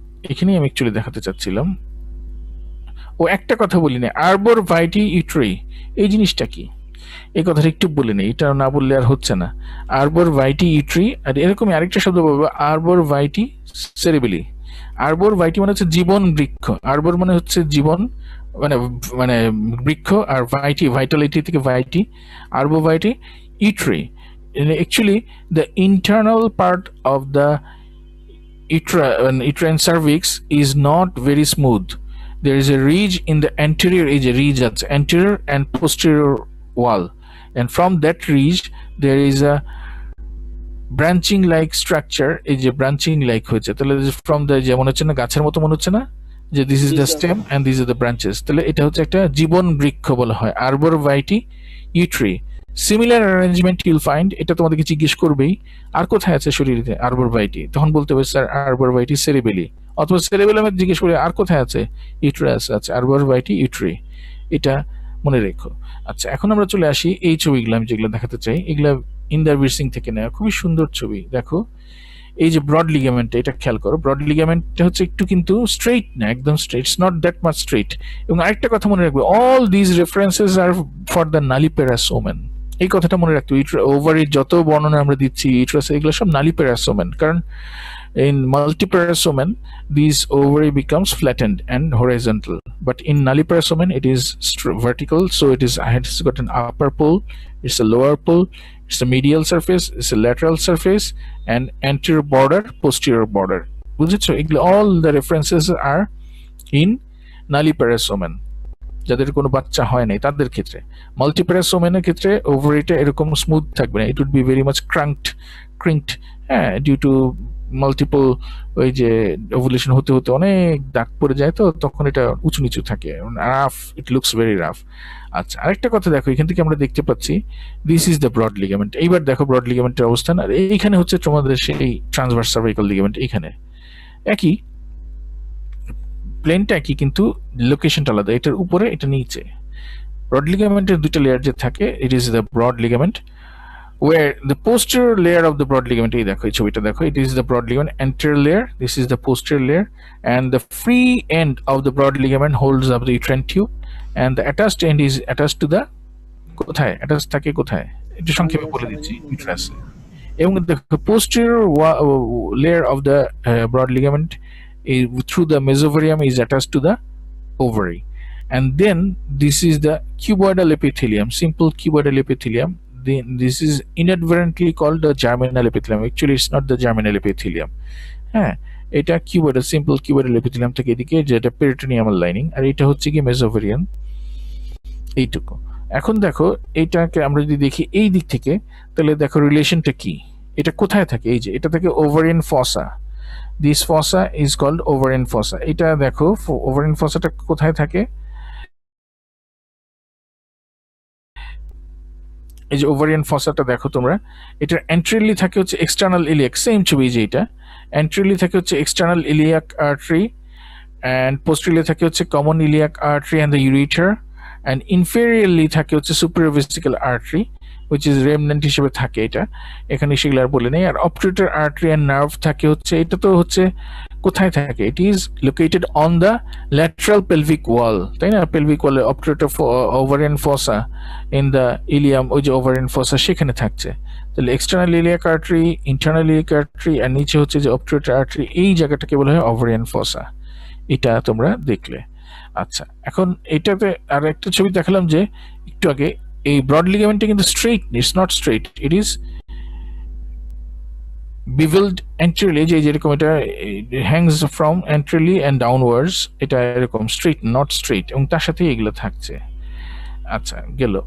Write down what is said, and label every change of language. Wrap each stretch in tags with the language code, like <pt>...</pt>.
<bn>এখানেই আমি অ্যাকচুয়ালি দেখাতে চাচ্ছিলাম। ও একটা কথা বলি না, আরবর ভাইটি ইউট্রি, এই জিনিসটা কি, এই কথাটা একটু বলে নেই, এটা না বললে আর হচ্ছে না। আরবর ভাইটি ইউট্রি, আর এরকমই আরেকটা শব্দ বলবো, আরবর ভাইটি সেরিবেলি। আরবর ভাইটি মানে হচ্ছে জীবন বৃক্ষ, আরবর মানে হচ্ছে জীবন, মানে মানে বৃক্ষ, আর ভাইটি ভাইটালিটি থেকে ভাইটি, আরবো ভাইটি ইউট্রি।</bn> <en>Actually the internal part of the uterine cervix is not very smooth. There is a ridge in the anterior, anterior and posterior wall, and from that ridge there is a branching like structure.</en> <bn>এই যে branching like হয়েছে, তাহলে from the, যেমন হচ্ছে না গাছের মতো মনে হচ্ছে না, যে</bn> <en>this is the stem and these are the branches,</en> <bn>তাহলে এটা হচ্ছে একটা জীবন বৃক্ষ বলা হয়, arbor vitae utri.</bn> <en>similar arrangement you'll find,</en> <bn>এটা তোমাদেরকে জিজ্ঞেস করবেই, আর কোথায় আছে শরীরে আরবর ভাইটি, তখন বলতে হবে স্যার আরবর ভাইটি সেরিবেলি, অথবা সেরিবেলামে জিজ্ঞেস করে আর কোথায় আছে, ইউট্রাস আছে, আরবর ভাইটি ইউট্রি, এটা মনে রেখো। আচ্ছা, এখন আমরা চলে আসি এই ছবিগুলো আমি যেগুলো দেখাতে চাই, এগুলা ইন্দারবীর সিং থেকে নেওয়া, খুবই সুন্দর ছবি। দেখো এই যে ব্রড লিগামেন্ট, এটা খেয়াল করো, ব্রড লিগামেন্টটা হচ্ছে একটু কিন্তু স্ট্রেইট না, একদম straight,</bn> <en>It's not that much straight.</en> <bn>এবং আরেকটা কথা মনে রাখবে,</bn> <en>all this references are for the nulliparous women,</en> <bn>এই কথাটা মনে রাখতে হবে। ওভারির যত বর্ণনা আমরা দিচ্ছি ইউট্রাস, এগুলো সব নালিপেরাস ওমেন, কারণ</bn> <en>in multiparous women these ovary becomes flattened and horizontal, but in nulliparous women it is vertical, so it has got an upper pole, it's a lower pole, it's a medial surface, it's a lateral surface, and anterior border, posterior border.</en> <bn>বুঝেছো? এগুলো</bn> <en>all the references are in nulliparous women,</en> <bn>যাদের কোনো বাচ্চা হয় নাই তাদের ক্ষেত্রে। মাল্টিপ্যারাস ওমেনের ক্ষেত্রে ওভারিটা এরকম স্মুথ থাকবে না,</bn> <en>it would be very much crinkled,</en> <bn>হ্যাঁ, ডিউ টু মাল্টিপল ওই যে ওভুলেশন হতে হতে অনেক দাগ পড়ে যায়, তো তখন এটা উঁচু নিচু থাকে, rough,</bn> <en>It looks very rough.</en> <bn>আচ্ছা, আরেকটা কথা দেখো, এখান থেকে আমরা দেখতে পাচ্ছি</bn> <en>This is the broad ligament.</en> <bn>এইবার দেখো ব্রড লিগামেন্টের অবস্থান, আর এইখানে হচ্ছে তোমাদের সেই ট্রান্সভার্স সার্ভাইকাল লিগামেন্ট। এইখানে একই প্লেনটা একই, কিন্তু লোকেশনটা আলাদা, এটার উপরে এটা নিচে। ব্রড লিগামেন্টের দুটো লেয়ার যে থাকে,</bn> <en>it is the broad ligament where the posterior layer of the broad ligament,</en> <bn>এই দেখো এই ছবিটা দেখো,</bn> <en>it is the broad ligament anterior layer, this is the posterior layer, and the free end of the broad ligament holds up the uterine tube, and the attached end is attached to the</en> <bn>কোথায় attached থাকে, কোথায় একটু সংক্ষেপে বলে দিচ্ছি,</bn> <en>uterus।</en> <bn>এবং দেখো</bn> <en>posterior layer of the broad ligament through the mesovarium is attached to the ovary, and then this is the cuboidal epithelium, simple cuboidal epithelium. Then this is inadvertently called the germinal epithelium, actually it's not the germinal epithelium।</en> <bn>হ্যাঁ, এটা cuboidal, simple cuboidal epithelium থেকে এদিকে, যেটা পেরিটোনিয়ামাল lining, আর এটা হচ্ছে কি মেসোভেরিয়ান, এইটুকু। এখন দেখো এইটাকে আমরা যদি দেখি এই দিক থেকে, তাহলে দেখো রিলেশনটা কি, এটা কোথায় থাকে, এই যে এটা থাকে ovarian ফসা,</bn> <en>This fossa is called ovarian fossa.</en> <bn>এটা দেখো ওভারিয়ান ফসাটা কোথায় থাকে, এই যে ওভারিয়ান ফসাটা দেখো তোমরা, এটার এন্ট্রিলি থাকে হচ্ছে এক্সটার্নাল ইলিয়াক, সেম ছবি যে এটা, এন্ট্রিলি থাকে হচ্ছে external iliac artery, and posteriorly থাকে হচ্ছে common iliac artery and the ureter, and inferiorly থাকে হচ্ছে</bn> <en>superior vesical artery which is remnant</en> <bn>হিসেবে থাকে, এটা এখানে সেগুলো আর বলে নেই। আর obturator artery and nerve থাকে হচ্ছে, এটা তো হচ্ছে কোথায় থাকে,</bn> <en>it is located on the lateral pelvic wall,</en> <bn>তাই না, pelvic wall obturator ovarian fossa in the ileum, ওই যে ovarian fossa সেখানে থাকছে। তাহলে external iliac artery, internal iliac artery, আর নিচে হচ্ছে যে obturator artery, এই জায়গাটাকে বলা হয় ovarian fossa। এটা তোমরা দেখলে। আচ্ছা, এখন এটাতে আর একটা ছবি দেখালাম যে একটু আগে, এই ব্রড লিগামেন্টটা কিন্তু straight, it's not straight,</bn> <en>it is bevelled anteriorly,</en> <bn>যে যেরকম এটা</bn> <en>hangs from anteriorly and downwards,</en> <bn>এটা এরকম স্ট্রেইট, নট স্ট্রেইট, এবং তার সাথে এগুলো থাকছে। আচ্ছা, গেল।</bn>